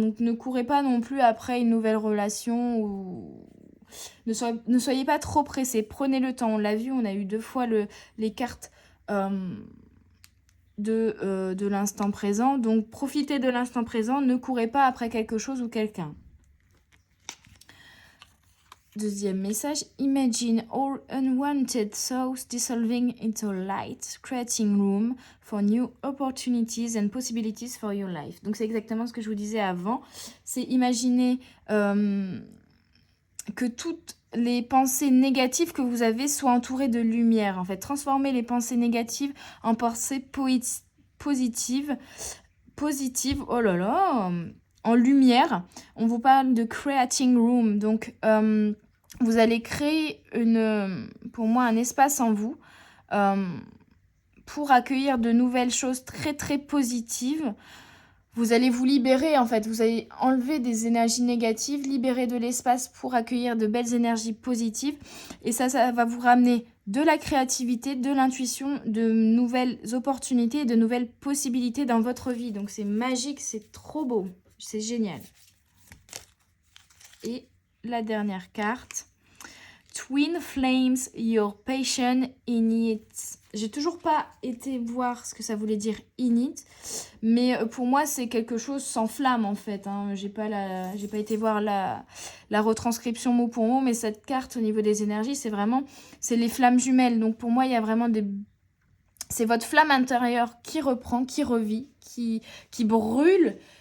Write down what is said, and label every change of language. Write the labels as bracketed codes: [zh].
[fr] Donc ne courez pas non plus après une nouvelle relation ou ne soyez pas trop pressés. Prenez le temps. On l'a vu, on a eu 2 fois les cartes de l'instant présent. Donc profitez de l'instant présent. Ne courez pas après quelque chose ou quelqu'un. Deuxième message, [en] imagine all unwanted thoughts dissolving into light, creating room for new opportunities and possibilities for your life. [fr] Donc c'est exactement ce que je vous disais avant, c'est imaginer que toutes les pensées négatives que vous avez soient entourées de lumière. En fait, transformer les pensées négatives en pensées positives, oh là là, en lumière. On vous parle de [en] creating room, [fr] donc vous allez créer pour moi un espace en vous pour accueillir de nouvelles choses très très positives. Vous allez vous libérer en fait, vous allez enlever des énergies négatives, libérer de l'espace pour accueillir de belles énergies positives et ça va vous ramener de la créativité, de l'intuition, de nouvelles opportunités et de nouvelles possibilités dans votre vie. Donc c'est magique, c'est trop beau, c'est génial. Et la dernière carte. [en] Twin flames, your passion in it. [fr] J'ai toujours pas été voir ce que ça voulait dire in it, mais pour moi c'est quelque chose sans flamme en fait. Hein. J'ai pas été voir la retranscription mot pour mot, mais cette carte au niveau des énergies, c'est les flammes jumelles. Donc pour moi il y a vraiment c'est votre flamme intérieure qui reprend, qui revit, qui brûle.